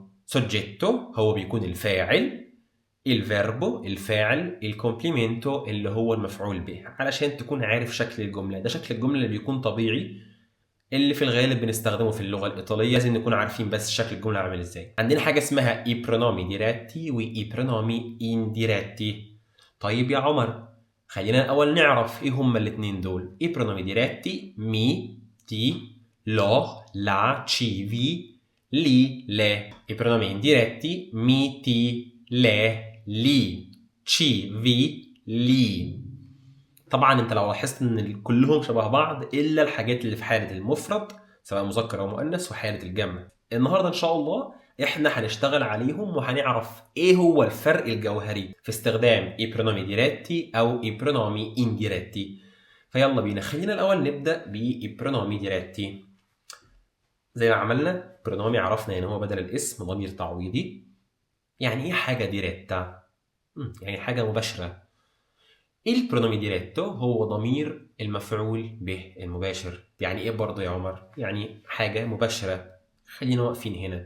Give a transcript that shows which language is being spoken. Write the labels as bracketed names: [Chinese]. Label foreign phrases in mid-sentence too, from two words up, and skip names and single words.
[Arabic] سوجيتو هو بيكون الفاعل، الفيربو الفاعل، الكومبليمنتو اللي هو المفعول به. علشان تكون عارف شكل الجمله، ده شكل الجمله اللي بيكون طبيعي اللي في الغالب بنستخدمه في اللغة الإيطالية. لازم نكون عارفين بس شكل الجملة عامل إزاي. عندنا حاجة اسمها [Italian] i pronomi diretti [Arabic] و [Italian] i pronomi indiretti. [Arabic] طيب يا عمر، خلينا الأول نعرف إيه هما الاتنين دول. [Italian] i pronomi diretti mi, ti, lo, la, ci, vi, li, le. i pronomi indiretti mi, ti, le, li, ci, vi, li. [Arabic] طبعا انت لو لاحظت ان كلهم شبه بعض الا الحاجات اللي في حاله المفرد سواء مذكر او مؤنث وحاله الجمع. النهارده ان شاء الله احنا هنشتغل عليهم وهنعرف ايه هو الفرق الجوهري في استخدام [Italian] i pronomi diretti [Arabic] او [Italian] i pronomi indiretti. [Arabic] فيلا بينا، خلينا الاول نبدا ب [Italian] i pronomi diretti. [Arabic] زي ما عملنا برونومي عرفنا ان هو بدل الاسم ضمير تعويضي. يعني ايه حاجه ديريتا؟ يعني حاجه مباشره. [Italian] pronomi diretto [Arabic] هو ضمير المفعول به المباشر. يعني ايه برضه يا عمر؟ يعني حاجة مباشرة. خلينا واقفين هنا.